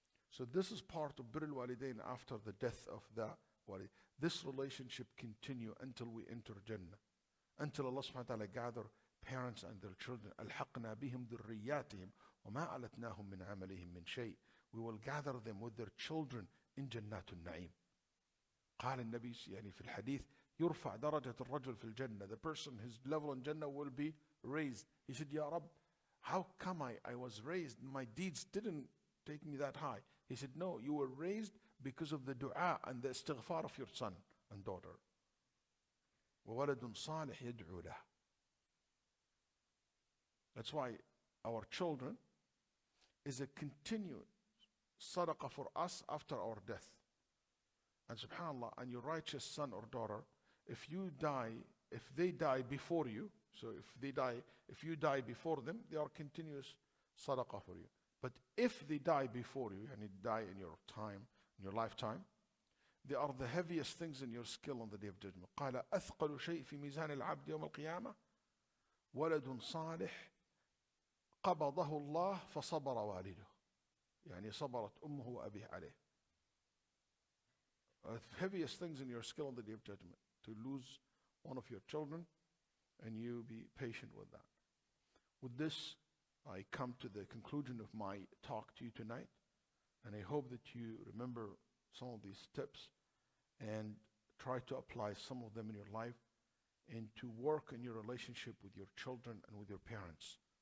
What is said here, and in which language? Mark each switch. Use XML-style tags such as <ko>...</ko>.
<en>So this is part of Bir Al Walidayn after the death of the Walid. This relationship continue until we enter Jannah. Until Allah subhanahu wa ta'ala gather parents and their children.</en> <ar>أَلْحَقْنَا بِهِمْ ذُرِّيَّاتِهِمْ وَمَا أَلَتْنَاهُمْ مِنْ عَمَلِهِمْ مِنْ شَيْءٍ.</ar> <en>We will gather them with their children in</en> <ar>جنات النعيم. قال النبي يعني في الحديث يرفع درجة الرجل في الجنة.</ar> <en>The person, his level in Jannah will be raised. He said, Ya Rabb, how come I was raised? My deeds didn't take me that high. He said, no, you were raised because of the dua and the istighfar of your son and daughter.</en> <ar>وَوَلَدٌ صَالِحٌ يَدْعُو لَهُ.</ar> <en>That's why our children is a continued sadaqah for us after our death. And subhanAllah, and your righteous son or daughter, if they die before you, so if you die before them, they are continuous sadaqah for you. But if they die before you, and they die in your time, in your lifetime, they are the heaviest things in your skill on the day of judgment.</en> <ar>قال أثقل شيء في ميزان العبد يوم القيامة ولد صالح قبضه الله فصبر والده. يعني صبرت أمه وأبيه عليه.</ar> <en>The heaviest things in your skill on the day of judgment, to lose one of your children, and you be patient with that. With this, I come to the conclusion of my talk to you tonight, and I hope that you remember some of these tips and try to apply some of them in your life, and to work in your relationship with your children and with your parents.</en>